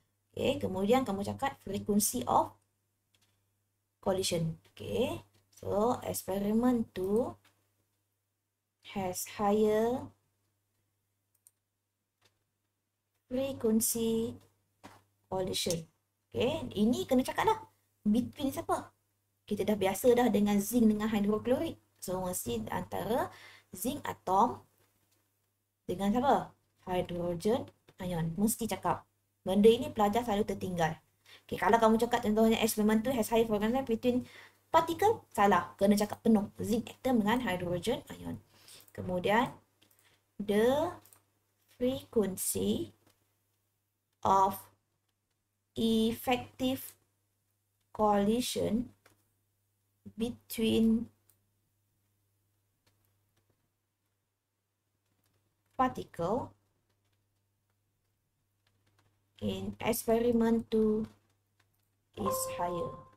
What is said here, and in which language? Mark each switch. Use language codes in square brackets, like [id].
[ms] Okay, kemudian kamu cakap frequency of collision. [en] Okay, so experiment 2 has higher frequency collision. [ms] Okay, ini kena cakap lah. Between siapa? Kita dah biasa dah dengan zinc dengan hydrochloric. So, mesti antara zinc atom dengan siapa? Hydrogen ion. Mesti cakap. Benda ini pelajar selalu tertinggal. Okay, kalau kamu cakap contohnya [en] experiment 2 has high frequency between particle? [ms] Salah. Kena cakap penuh. Zinc atom dengan hydrogen ion. [en] Kemudian, the frequency of effective collision between particle in experiment 2 is higher.